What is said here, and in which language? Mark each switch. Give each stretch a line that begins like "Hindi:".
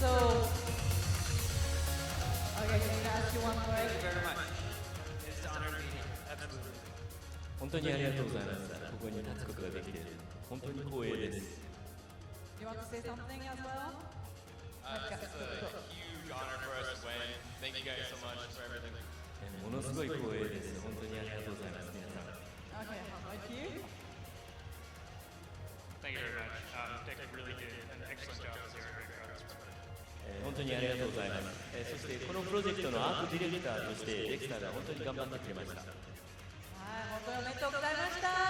English: So, okay, can I ask you one more? Thank you very much. It's an honor to be here. Absolutely.
Japanese: 本当にありがとうございます。ここに立つことができて、本当に光栄です。
English: You want to say something as well? It's a huge honor for us to win. Thank you guys so much for everything.
Japanese: ものすごい光栄です。本当にありがとうございます、皆さん。
English: Okay, how about you? Thank you very much. Dick really did an excellent job this year. Very proud of this project.
Japanese: 本当にありがとうございます。そしてこのプロジェクトのアートディレクターとしてデクターが本当に頑張ってくれました。はい、本当におめでとうございました。